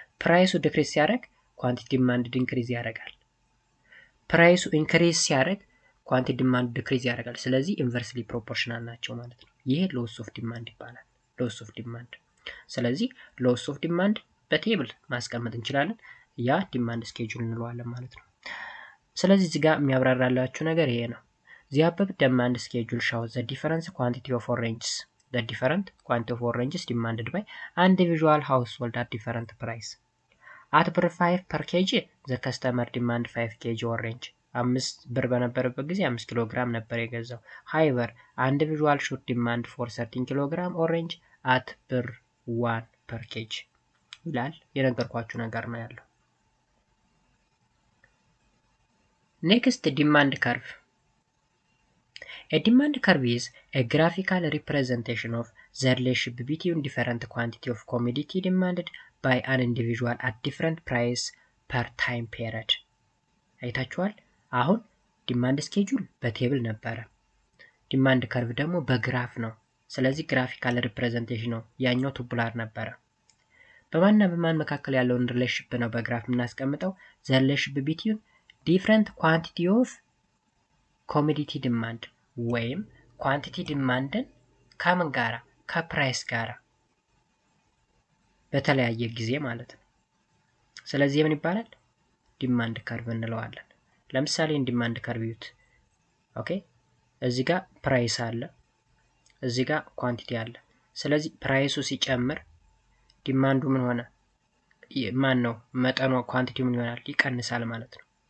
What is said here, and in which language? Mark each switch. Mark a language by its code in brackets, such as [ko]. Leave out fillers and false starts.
[am] ፕራይሱ ዲክሪዝ ሲያደርግ ኳንቲቲ ዲማንድ ኢንክሪዝ ያደርጋል። ፕራይሱ ኢንክሪዝ ሲያደርግ ኳንቲቲ ዲማንድ ዲክሪዝ ያደርጋል። ስለዚህ ኢንቨርስሊ ፕሮፖርሽናል ናቸው ማለት ነው። ይሄ ሎስ ኦፍ ዲማንድ ይባላል። ሎስ ኦፍ ዲማንድ። ስለዚህ ሎስ ኦፍ ዲማንድ በቴብል ማስቀመጥ እንችላለን። ያ ዲማንድ ስኬጁል እንለዋለን ማለት ነው። ስለዚህ እዚህ ጋር የሚያብራራላችሁ ነገር ይሄ ነው። [en] The above demand schedule shows the different quantity of oranges. The different quantity of oranges demanded by individual household at different price. At ብር 5 per kg the customer demand 5 kg orange. [am] 5 ብር በነበረበት ጊዜ 5 ኪሎ ግራም ነበር የገዛው። [en] However, individual should demand for 13 [am] ኪሎ ግራም orange at ብር 1 per kg ይላል። የነገርኳችሁ ነገር ነው ያለው። [en] Next, demand curve. A demand curve is a graphical representation of the relationship between different quantity of commodity demanded by an individual at different price per time period. [am] አይታችኋል። አሁን ዲማንድ ስኬጁል በቴብል ነበረ። ዲማንድ ከርቭ ደግሞ በግራፍ ነው። ስለዚህ ግራፊካል ሪፕሬዘንቴሽን ነው። ያኛው ቱቡላር ነበረ። በማንና በማን መካከል ያለውን ሪሌሽንሺፕ ነው በግራፍ የምናስቀምጠው? [en] the relationship between different quantity of commodity demand [am] ወይም ኳንቲቲ ዲማንድን ከምን ጋራ? ከፕራይስ ጋራ በተለያየ ጊዜ ማለት ነው። ስለዚህ ምን ይባላል? ዲማንድ ከርቭ እንለዋለን። ለምሳሌ ዲማንድ ከርቭ ይዩት። ኦኬ እዚህ ጋር ፕራይስ አለ፣ እዚህ ጋር ኳንቲቲ አለ። ስለዚህ ፕራይሱ ሲጨምር ዲማንዱ ምን ሆነ? ማን ነው መጠኑ ኳንቲቲው ምን ይሆናል? ይቀንሳል ማለት ነው።